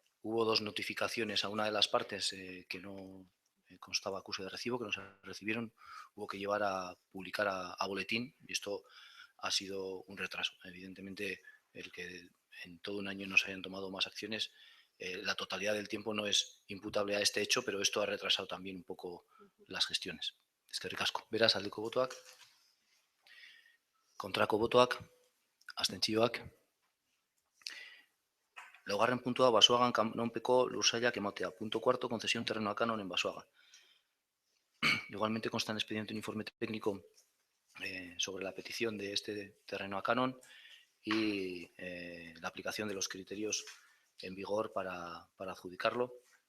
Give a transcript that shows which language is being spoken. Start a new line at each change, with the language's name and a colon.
Spanish: Hubo dos notificaciones a una de las partes que no constaba acuse de recibo, que no se recibieron. Hubo que llevar a publicar a boletín y esto ha sido un retraso. Evidentemente, el que en todo un año no se hayan tomado más acciones, la totalidad del tiempo no es imputable a este hecho, pero esto ha retrasado también un poco las gestiones.
Basque: Eskerrik asko. Beraz, aldeko botoak, kontrako botoak, abstentzioak. Laugarren puntua, Basoagan kanonpeko lursailak ematea.
Spanish: Punto cuarto, concesión terreno a Canon en Basoaga. Igualmente consta en el expediente un informe técnico sobre la petición de este terreno a Canon y la aplicación de los criterios en vigor para adjudicarlo.